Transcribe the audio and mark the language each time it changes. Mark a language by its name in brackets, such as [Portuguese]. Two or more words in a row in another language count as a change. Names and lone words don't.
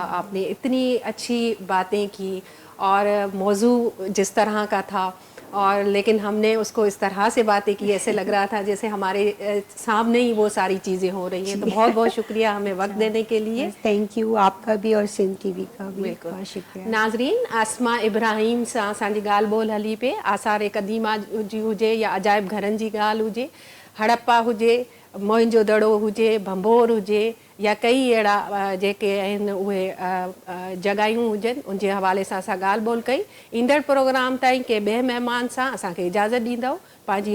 [Urdu] آپ نے اتنی اچھی باتیں کی, اور موضوع جس طرح کا تھا, اور لیکن ہم نے اس کو اس طرح سے باتیں کی ایسے لگ رہا تھا جیسے ہمارے سامنے ہی وہ ساری چیزیں ہو رہی ہیں. تو بہت بہت شکریہ ہمیں وقت دینے کے لیے. [English] thank you, [Urdu] آپ کا بھی اور سندھ ٹی وی کا بھی بالکل بہت شکریہ. [Sindhi] ناظرین, اسماء ابراہیم सां असांजी ॻाल्हि ॿोल हली पई. आसार क़दीमा जी हुजे या अजाइब घरनि जी ॻाल्हि हुजे, हड़प्पा हुजे, मोहनजो दड़ो हुजे, भंबोर हुजे, या कई अहिड़ा जेके आहिनि उहे जॻहियूं हुजनि, उन जे हवाले सां असां ॻाल्हि ॿोल कई. ईंदड़ प्रोग्राम ताईं के ॿिए महिमान सां असांखे इजाज़त ॾींदव.